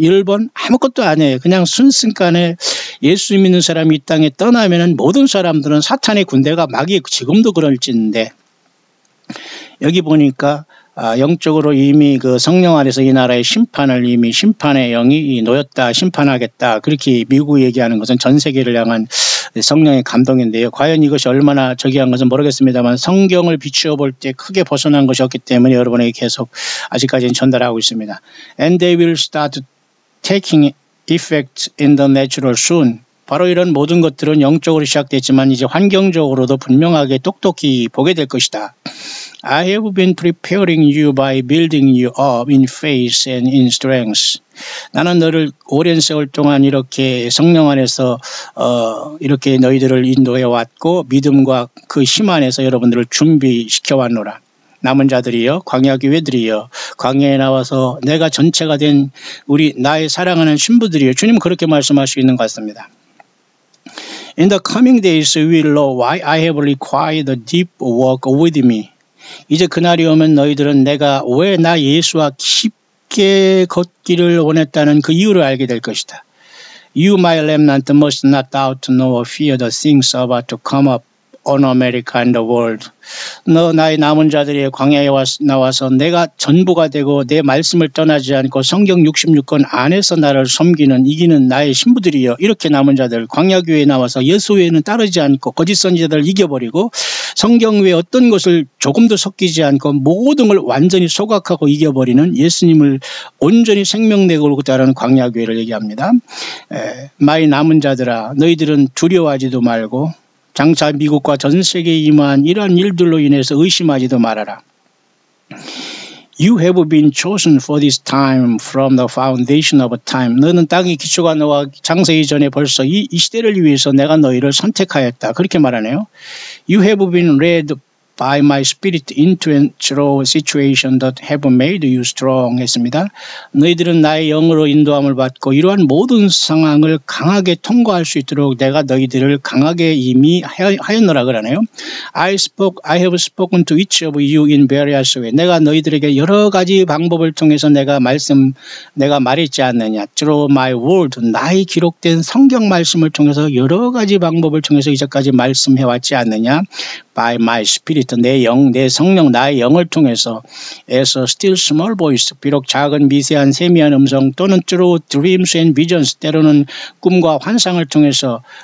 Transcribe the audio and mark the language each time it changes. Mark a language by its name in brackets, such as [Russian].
[Korean] 일본 아무것도 아니에요. 그냥 순식간에 예수 믿는 사람이 이 땅에 떠나면은 모든 사람들은 사탄의 군대가 막이 지금도 그럴진데, 여기 보니까 영적으로 이미 그 성령 안에서 이 나라의 심판을 이미 심판의 영이 놓였다, 심판하겠다, 그렇게 미국 얘기하는 것은 전 세계를 향한 성령의 감동인데요. 과연 이것이 얼마나 저기한 것은 모르겠습니다만 성경을 비추어 볼 때 크게 벗어난 것이었기 때문에 여러분에게 계속 아직까지는 전달하고 있습니다. [English] And they will start taking effect in the natural soon. [Korean] 바로 이런 모든 것들은 영적으로 시작됐지만 이제 환경적으로도 분명하게 똑똑히 보게 될 것이다. [English] I have been preparing you by building you up in faith and in strength. [Korean] 나는 너를 오랜 세월 동안 이렇게 성령 안에서 이렇게 너희들을 인도해 왔고 믿음과 그 힘 안에서 여러분들을 준비시켜 왔노라. 남은 자들이여, 광야교회들이여, 광야에 나와서 내가 전체가 된 우리 나의 사랑하는 신부들이여, 주님은 그렇게 말씀하시고 있는 것 같습니다. [English] In the coming days we will know why I have required the deep work with me. [Korean] 이제 그날이 오면 너희들은 내가 왜 나 예수와 깊게 걷기를 원했다는 그 이유를 알게 될 것이다. [English] You, my remnant, must not doubt nor fear the things about to come up on America and the world. [Korean] 너 나의 남은 자들이 광야에 나와서 내가 전부가 되고 내 말씀을 떠나지 않고 성경 66권 안에서 나를 섬기는 이기는 나의 신부들이여, 이렇게 남은 자들 광야교회에 나와서 예수 외에는 따르지 않고 거짓 선지자들을 이겨버리고 성경 외에 어떤 것을 조금도 섞이지 않고 모든 걸 완전히 소각하고 이겨버리는 예수님을 온전히 생명내고 따르는 광야교회를 얘기합니다. 마이 남은 자들아, 너희들은 두려워하지도 말고 장차 미국과 전 세계에 임한 이러한 일들로 인해서 의심하지도 말아라. [English] You have been chosen for this time from the foundation of time. [Korean] 너는 땅의 기초가 너와 창세 이전에 벌써 이 시대를 위해서 내가 너희를 선택하였다. 그렇게 말하네요. [English] You have been led by my spirit into a situation that have made you strong [Korean] 했습니다. 너희들은 나의 영으로 인도함을 받고 이러한 모든 상황을 강하게 통과할 수 있도록 내가 너희들을 강하게 이미 하였노라 그러네요. [English] I have spoken to each of you in various ways. [Korean] 내가 너희들에게 여러 가지 방법을 통해서 내가 말했지 않느냐. [English] Through my word, [Korean] 나의 기록된 성경 말씀을 통해서 여러 가지 방법을 통해서 이제까지 말씀해왔지 않느냐. [English] By my spirit, [Korean] 내 영, 내 성령, 나의 영을 통해서 [English] as a still small voice, [Korean] 비록 작은 미세한 세미한 음성 또는 [English] through dreams and visions, [Korean] 때로는 꿈과 환상을 통해서